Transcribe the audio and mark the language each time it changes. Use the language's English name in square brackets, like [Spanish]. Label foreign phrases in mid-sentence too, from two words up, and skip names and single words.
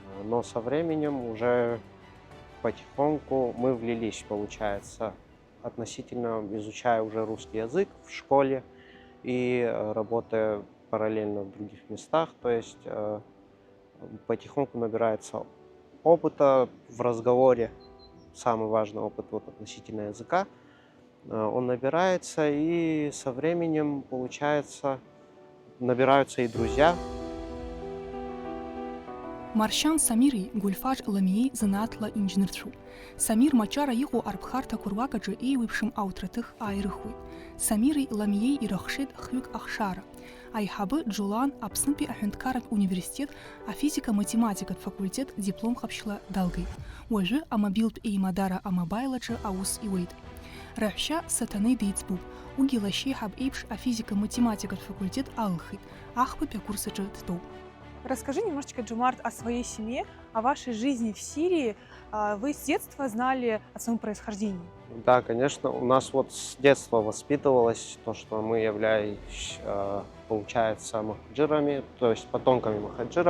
[Russian] Но со временем уже потихоньку мы влились, получается, относительно изучая уже русский язык в школе и работая параллельно в других местах. То есть потихоньку набирается опыта в разговоре, самый важный опыт относительно языка, он набирается, и со временем, получается, набираются и друзья. [Abkhazian] Маршьан Самири Гульфаġ Ламией занаатла инженерцәоуп. Самир мачара иҟоу арԥхарҭақәа руакаҿы еиуеиԥшым ауҭраҭых ааирыхуеит. Самири Ламией ирыхшеит хҩык ахшара. Аиҳабы Џолан Аԥснытәи аҳәынҭқарратә университет афизика-математикатә факультет диплом-ҟаԥшьла далгеит. Уажәы амобилтә еимадара амобаилаҿы аус иуеит. Раҳәшьа Саҭанеи деиҵбуп. Уигьы лашьеиҳаб еиԥш афизика-математикатә факультет алхит. Ахԥатәи акурсаҿы дтәоуп. [Russian] Расскажи немножечко, Джумарт, о своей семье, о вашей жизни в Сирии. Вы с детства знали о своем происхождении? Да, конечно, у нас с детства воспитывалось то, что мы являемся, получается, мухаджирами, то есть потомками мухаджиров.